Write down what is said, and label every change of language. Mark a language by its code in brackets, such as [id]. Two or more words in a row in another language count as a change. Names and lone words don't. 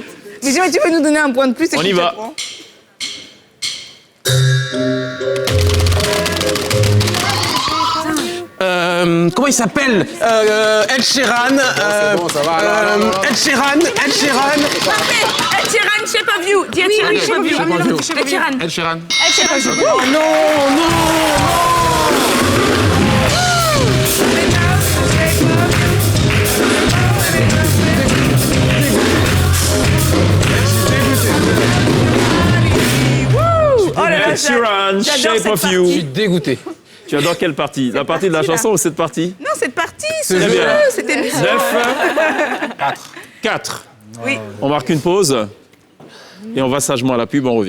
[fr] Mais jamais tu veux nous donner un point de plus. On y va. Comment il s'appelle? Ed Sheeran. bon, ça va, alors. Ed Sheeran. Parfait. Ed Sheeran, Shape of You. Dis Ed Sheeran, Shape of You. Ed Sheeran. Ed Sheeran. Ed Sheeran. Oh non. Oh là là, Ed Sheeran, j'adore Shape cette of partie. You. Je suis dégoûté. Tu adores quelle partie? La partie de la chanson ou cette partie? Non, cette partie, ce Très jeu, bien. cette émission. 9. 4. Oui. On marque une pause. Et on va sagement à la pub, on revient.